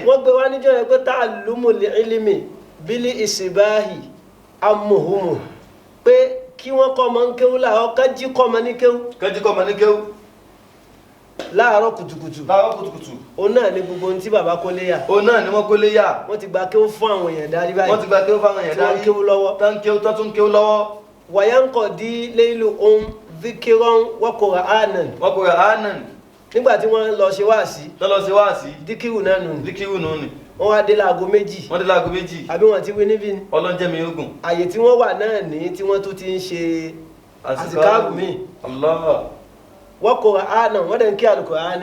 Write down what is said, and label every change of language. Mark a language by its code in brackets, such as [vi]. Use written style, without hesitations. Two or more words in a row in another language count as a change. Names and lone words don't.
[yo] Wọ́n gbé wá níjọ́ yẹn pé [ar] تعلم العلم بالإصباح أمهم [yo] pé kí wọ́n kọ́ ọmọ ń kéwú láàárọ̀ kájí kọ́ ọmọ ní kéwú. Kájí kọ́ ọmọ ní kéwú. Láàárọ̀ kùtùkùtù. Láàárọ̀ kùtùkùtù. Òun náà ni gbogbo ohun tí bàbá kólé yà. Òun náà ni wọ́n kólé yà. Wọ́n ti gba kéwú fún àwọn èèyàn darí báyìí. Wọ́n ti gba kéwú fún àwọn èèyàn darí. Tí wọ́n kéwú lọ́wọ́. Tán tún kéwú lọ́wọ́. [ar] وينقضي ليلهم ذكرا وقرآنا. وقرآنا. [yo] Nígbà tí wọ́n lọ ṣe wáàsí. Lọ ṣe wáàsí. Díkìrù náà nù. Díkìrù nù ni. wọ́n wá dé láago méjì. wọ́n dé láago méjì. àbí wọ́n ti wí níbí ni. ọlọ́njẹ́ mi ogun. àyè tí wọ́n wà náà ní tí wọ́n tún ti ń ṣe àsìkáàbù mi. Allah. wọ́n kọ àánà wọ́n dẹ̀ ń kí àlùkùránì.